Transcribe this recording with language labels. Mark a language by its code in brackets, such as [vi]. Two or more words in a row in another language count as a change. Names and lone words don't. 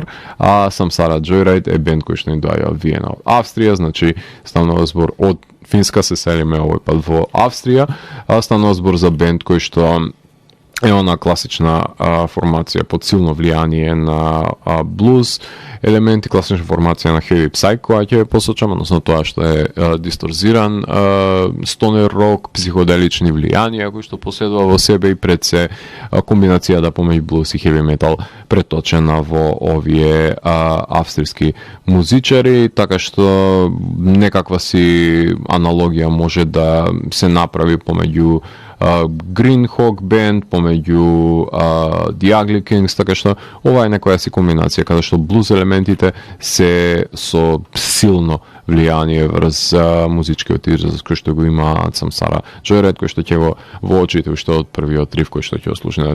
[mk] А Samsara Joyride е бенд кој што ни доаѓа од Виена, од Австрија, значи станува збор од Финска, се селиме овој пат во Австрија, станува збор за бенд кој што е она класична формација под силно влијание на блуз елементи, класична формација на [en] heavy psych, [mk] која ќе посочам, односно тоа што е дисторзиран стонер рок, психоделични влијанија кои што поседува во себе и пред се комбинацијата помеѓу блуз и [en] heavy metal [mk] преточена во овие австријски музичари, така што некаква си аналогија може да се направи помеѓу Green Hawk Band, помеѓу The Ugly Kings, така што ова е некоја си комбинација каде што блуз елементите се со силно влијание врз музичкиот израз кој што го има Samsara Joyride, кој што ќе во очите уште од првиот риф кој што ќе слушаме.